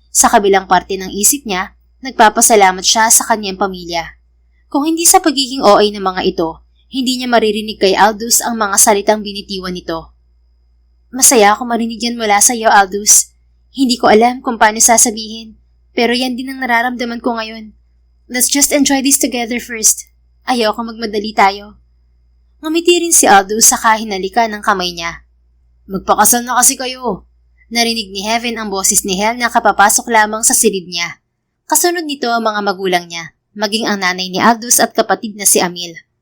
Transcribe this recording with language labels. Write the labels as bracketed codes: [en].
[tl] Sa kabilang parte ng isip niya, nagpapasalamat siya sa kanyang pamilya. Kung hindi sa pagiging OA ng mga ito, hindi niya maririnig kay Aldous ang mga salitang binitiwan nito. Masaya ako marinig yan mula sa iyo, Aldous. Hindi ko alam kung paano sasabihin, pero yan din ang nararamdaman ko ngayon. [en] Let's just enjoy this together first. [tl] Ayoko magmadali tayo. Ngumiti rin si Aldous sa kahinalika ng kamay niya. Magpakasal na kasi kayo. Narinig ni Heaven ang boses ni Hel na kapapasok lamang sa silid niya. Kasunod nito ang mga magulang niya, maging ang nanay ni Aldous at kapatid na si Amil.